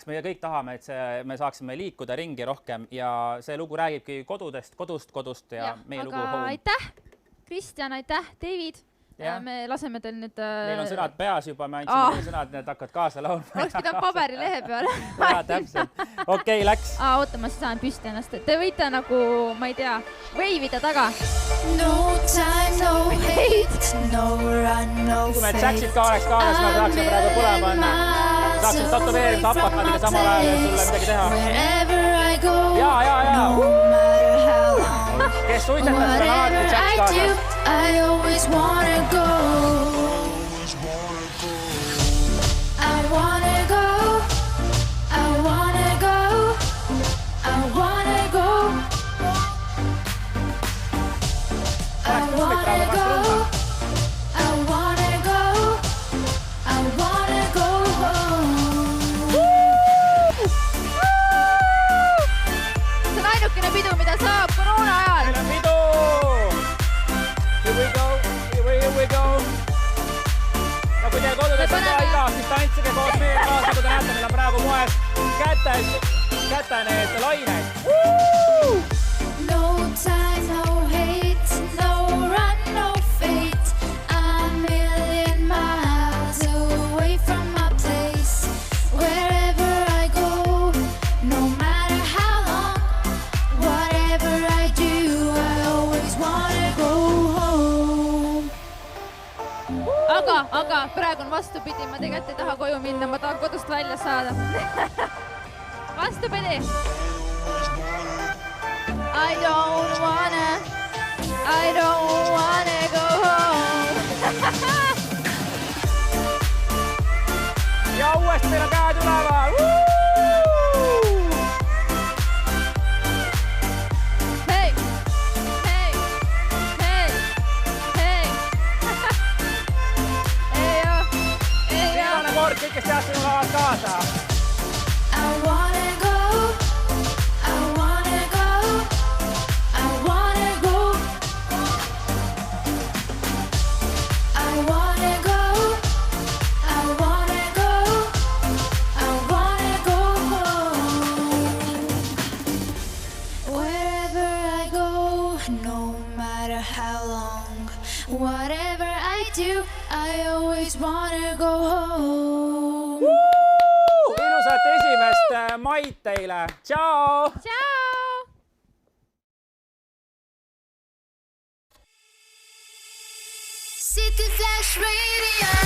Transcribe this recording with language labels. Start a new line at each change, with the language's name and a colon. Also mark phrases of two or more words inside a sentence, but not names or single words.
Estonian: Me kõik tahame, et me saaksime liikuda ringi rohkem ja see lugu räägibki kodust ja meie lugu home. Aitäh, Kristjan, aitäh, David. Me laseme teil nüüd... Neil on sõnad peas juba, me andsime teil sõnad, need hakkad kaasa laulma. Oleks pidanud paberilehe peale. Ja, täpselt. Okei, läks. Oota, ma saan püsti ennast. Te võite nagu, ma ei tea, veivida taga.
English: No time, no hate, no run, no fate.
Estonian: Kui me Jacksid ka oleks kaasas, me saaksime praegu põlema panna. Saaksid tätoveerimist apakaadiga samal ajal, et sulle midagi teha.
English: Wherever I go,
Estonian: ja.
English: no matter how long.
Estonian: Kes suitsetas seda alati Jacks kaasas?
English: I always wanna go. I wanna go. I wanna go. I wanna go. I wanna go. I wanna go. I wanna go home.
Estonian: See on ainukene pidu, mida saab koroona ajal. Meil on pidu!
English: Here we go.
Estonian: Ja kui teie kodudes on ka igas, siis tantsige koos meie kaasa, kui te näete, meil on praegu moes käte need lained.
English: No time, no hate, no run, no fate. A million miles away from my place. Wherever I go, no matter how long, whatever I do, I always wanna go home.
Estonian: Aga praegu on vastupidi, ma tegelikult ei taha koju minna, ma tahan kodust välja saada. Vastupidi.
English: I don't wanna go home.
Estonian: Ja uuesti meil on käed üleval. Hey, hey, hey, hey. Ei oo, ei oo. Viimane kord, kõik, kes teavad sinu lavalt kaasa.
English: I wanna go, I wanna go, I wanna go, I wanna go, I wanna go, I wanna go home. Wherever I go, no matter how long, whatever I do, I always wanna go home.
Estonian: Ilusat 1. maid teile. Tšau! Ciao. City Flash Radio.